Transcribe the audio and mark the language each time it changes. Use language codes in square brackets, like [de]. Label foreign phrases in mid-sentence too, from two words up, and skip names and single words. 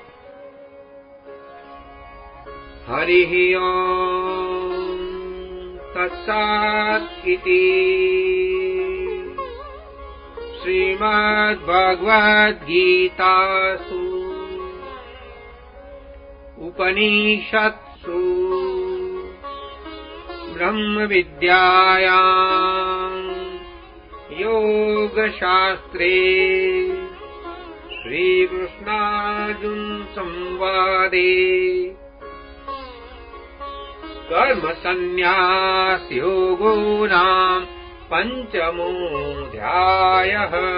[sa] हरि ओम तत्सत इति श्रीमद् भगवद् गीतासु उपनिषत्सु ब्रह्म विद्यायां योग शास्त्रे श्री कृष्णार्जुन संवादे कर्म संन्यास योगो नाम पंचमोऽध्यायः।